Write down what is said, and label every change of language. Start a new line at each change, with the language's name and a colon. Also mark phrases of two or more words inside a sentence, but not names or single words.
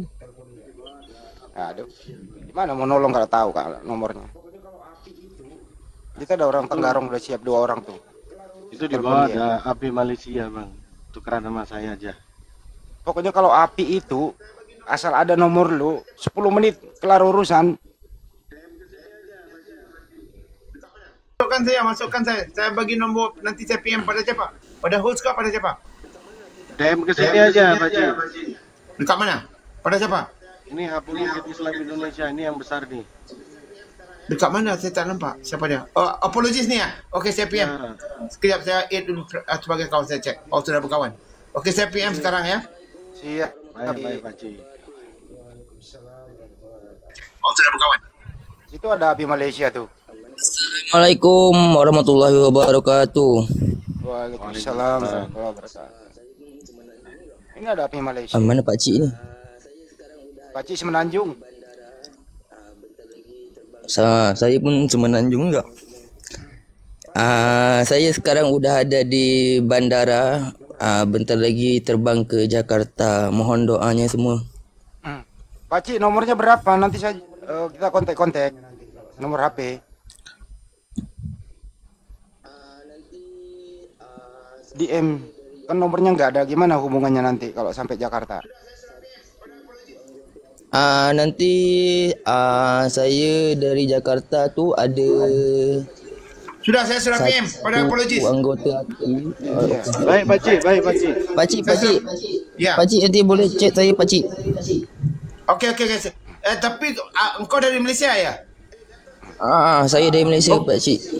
Indonesian: Aduh, gimana mau nolong kalau tahu Kak nomornya? Kita ada orang Tenggarong udah siap 2 orang tuh. Itu di bawah ada api Malaysia Bang. Tukeran sama saya aja. Pokoknya kalau api itu asal ada nomor lu 10 menit kelar urusan. Masukkan saya.
Malay: Saya bagi nombor, nanti saya PM pada siapa? Pada host kah pada siapa?
Indonesian: DM ke sini aja Pak Cik.
Malay: Dekat mana? Pada siapa?
Indonesian: Ini HP Bukit Islam Indonesia ini yang besar nih.
Malay: Dekat mana? Saya tak nampak. Siapa dia? Oh, apologis ni ya? Okey, saya PM. Sekejap saya add dulu sebagai kawan saya cek. Oh, sudah berkawan. Okey, saya PM sekarang ya. Siap. Baik, Pakcik. Oh, sudah berkawan.
Indonesian: Itu ada api Malaysia tuh.
Arabic: السلام عليكم ورحمة الله وبركاته. وعليكم السلام ورحمة الله وبركاته.
Indonesian: Ini ada api Malaysia.
Malay: Mana Pakcik ni? Pakcik Semenanjung. Saya pun Semenanjung juga.
Indonesian: Saya sekarang udah ada di bandara. Bentar lagi terbang ke Jakarta. Mohon doanya semua. Pakcik nomornya berapa? Nanti saya kita kontak-kontak. Nomor HP. DM kan nomornya nggak ada, gimana hubungannya nanti kalau sampai Jakarta?
Malay: Nanti saya dari Jakarta tu ada. Sudah saya PM pada apologis. Anggota Baik Pakcik, baik Pakcik. Pakcik. Ya. Pakcik nanti boleh cek saya Pakcik. Okey. Tapi engkau dari Malaysia ya? Saya dari Malaysia Pakcik.